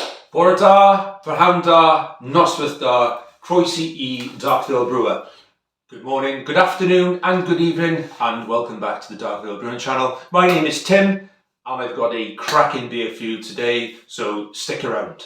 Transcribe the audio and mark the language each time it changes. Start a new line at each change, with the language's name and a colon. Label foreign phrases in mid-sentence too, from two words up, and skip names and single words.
Welsh: Bore da, Brhawn da, noswaith da, croeso I Dark Vale Brewer.
English: Good morning, good afternoon and good evening and welcome back to the Dark Vale Brewing channel. My name is Tim and I've got a cracking beer for you today, so stick around.